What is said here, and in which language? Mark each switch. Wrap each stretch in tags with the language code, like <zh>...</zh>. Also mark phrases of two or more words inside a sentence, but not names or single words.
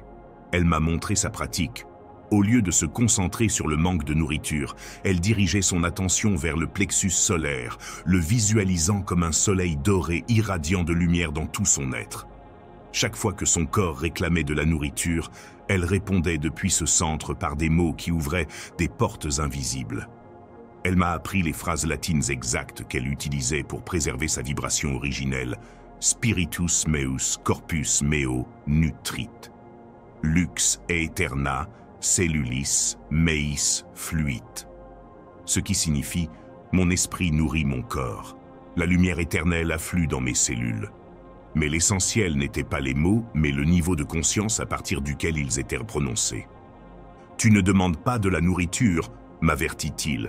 <fr>Elle m'a montré sa pratique. Au lieu de se concentrer sur le manque de nourriture, elle dirigeait son attention vers le plexus solaire, le visualisant comme un soleil doré irradiant de lumière dans tout son être. Chaque fois que son corps réclamait de la nourriture, elle répondait depuis ce centre par des mots qui ouvraient des portes invisibles. Elle m'a appris les phrases latines exactes qu'elle utilisait pour préserver sa vibration originelle.</fr> <la>Spiritus meus corpus meo nutrit. Lux aeterna cellulis meis fluit.</la> <fr>Ce qui signifie « mon esprit nourrit mon corps ». La lumière éternelle afflue dans mes cellules. Mais l'essentiel n'était pas les mots, mais le niveau de conscience à partir duquel ils étaient prononcés. « Tu ne demandes pas de la nourriture, m'avertit-il.</fr>